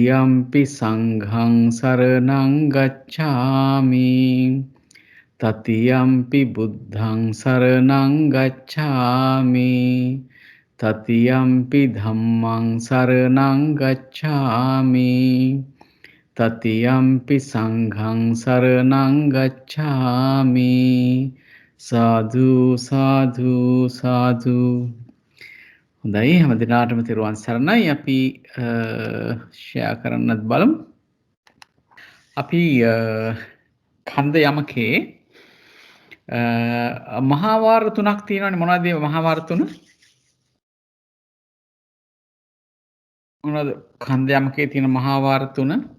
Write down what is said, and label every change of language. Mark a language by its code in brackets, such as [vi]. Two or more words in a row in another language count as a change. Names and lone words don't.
[pi] ယံ පි සංඝං සරණං ගච්ඡාමි තතියම්පි බුද්ධං සරණං ගච්ඡාමි තතියම්පි ධම්මං සරණං ගච්ඡාමි තතියම්පි සංඝං සරණං ගච්ඡාමි සාදු සාදු සාදු. [si] හොඳයි හැම දිනාටම තෙරුවන් සරණයි. අපි ෂෙයා කරන්නත් බලමු. අපි කන්ද යමකේ මහාවාර තුනක් තියෙනවානේ. මොනවද මේ මහාවාර තුන? මොනවද කන්ද යමකේ තියෙන මහාවාර තුන?